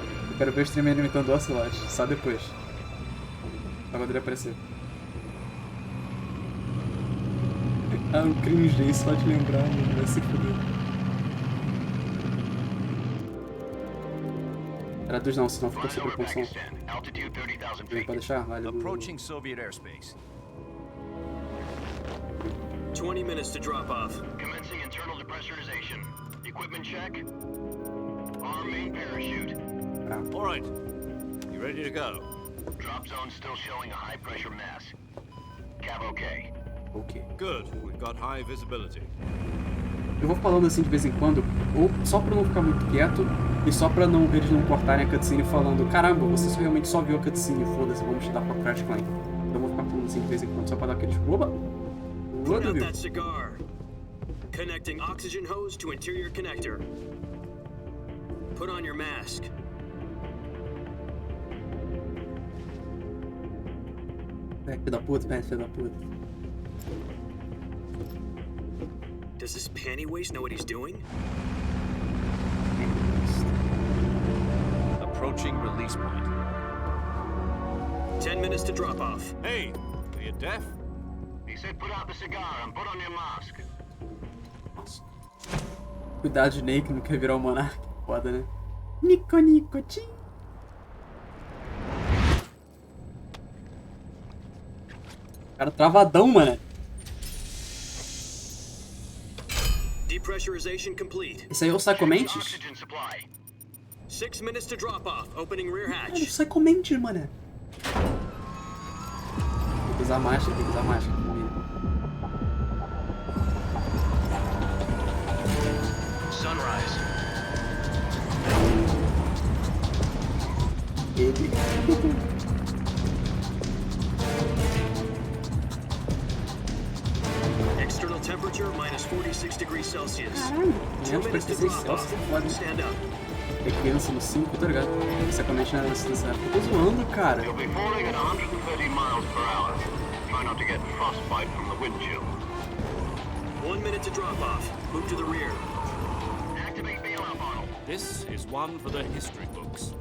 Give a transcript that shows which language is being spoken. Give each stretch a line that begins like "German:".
Portuguese: Eu quero ver o streamer imitando o Ocelot, só depois. Só quando ele aparecer. Ah, o cringe, só de lembrar, mano, vai se fuder. Traduz não, senão ficou sobre o som. Pode deixar? Vale.
English: Approaching Soviet airspace. 20 minutes to drop off. Commencing internal depressurization. Equipment check. Arm main parachute. All right. You ready to go? Drop zone still showing a high pressure mass. Cav okay. Ok. Good. We've got high visibility.
Portuguese: Eu vou falando assim de vez em quando, ou só pra não ficar muito quieto, e só pra eles não cortarem a cutscene falando caramba, você realmente só viu a cutscene, foda-se, vamos te dar pra Crash Clank. Então eu vou ficar falando assim de vez em quando, só pra dar aqueles... Oba!
English: Put out that cigar. Connecting oxygen hose to interior connector. Put on your mask.
Portuguese: Filho da puta, filho da puta.
English: Does this panty waste know what he's doing? Approaching release point. 10 minutes to drop off. Hey, are you deaf? He said put out the cigar and put on your mask.
Portuguese: Cuidado de Ney, que não quer virar o monarca. Foda, né? Nico, Nico, tchim. Cara travadão, mano.
English: Depressurization complete.
Portuguese: Esse aí é o Psychomentes?
English: Oxygen supply. 6 minutes to drop off. Opening rear
Portuguese: Cara, o
English: hatch.
Portuguese: Psychomentes, mano. Tem que usar máscara, tem que usar máscara.
English: Sunrise.
Portuguese: Ele.
English: External temperature minus 46 degrees Celsius.
Portuguese: Caralho,
English: 2 minutes to
Portuguese: 46
English: drop off.
Portuguese: Celsius é foda.
English: Stand up.
Portuguese: É criança no 5, tá ligado? Psychomentes não é nessa época. Eu tô zoando, cara.
English: You'll be falling at 130 miles per hour. Try not to get frostbite from the wind chill. 1 minute to drop off. Move to the rear. Activate bailout model. This is one for the history books.